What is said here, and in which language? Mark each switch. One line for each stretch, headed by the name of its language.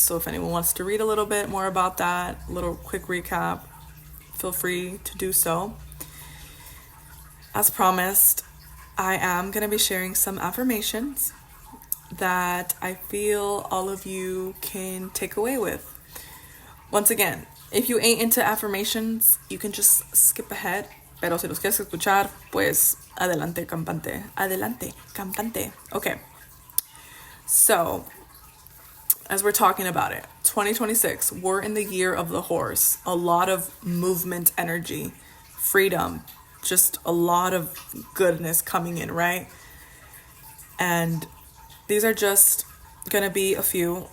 English: So if anyone wants to read a little bit more about that, a little quick recap, feel free to do so. As promised, I am going to be sharing some affirmations that I feel all of you can take away with. Once again, if you ain't into affirmations, you can just skip ahead.
Spanish: Pero si los quieres escuchar, pues adelante, campante. Adelante, campante. Okay.
English: So, as we're talking about it, 2026, we're in the year of the horse. A lot of movement energy, freedom, just a lot of goodness coming in, right? And these are just going to be a few.